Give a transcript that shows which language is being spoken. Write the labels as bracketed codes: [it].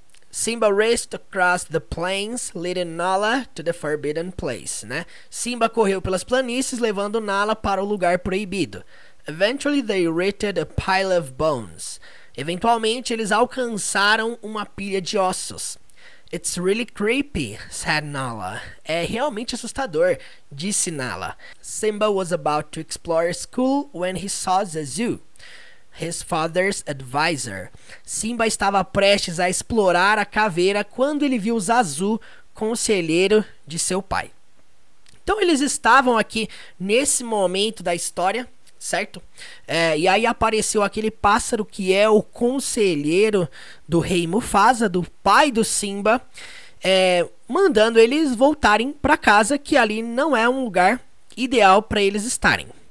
[en] Simba raced across the plains, leading Nala to the forbidden place, né? [pt] Simba correu pelas planícies, levando Nala para o lugar proibido. [en] Eventually they reached a pile of bones. [pt] Eventualmente eles alcançaram uma pilha de ossos. [en] It's really creepy, said Nala. [pt] É realmente assustador, disse Nala. [en] Simba was about to explore school when he saw Zazu, his father's advisor. [pt] Simba estava prestes a explorar a caveira quando ele viu Zazu, conselheiro de seu pai. Então eles estavam aqui nesse momento da história, certo? E aí apareceu aquele pássaro que é o conselheiro do rei Mufasa, do pai do Simba, mandando eles voltarem para casa, que ali não é um lugar ideal para eles estarem.